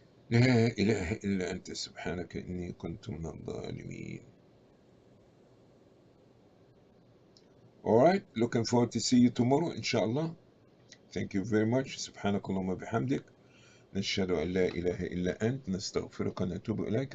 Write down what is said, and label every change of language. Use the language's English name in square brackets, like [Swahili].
[Arabic] لا إله إلا أنت سبحانك إني كنت من الظالمين. [English] All right, looking forward to see you tomorrow, inshallah. Thank you very much. [Arabic] سبحانك اللهم بحمدك نشهد أن لا إله إلا أنت نستغفرك ونتوب إليك.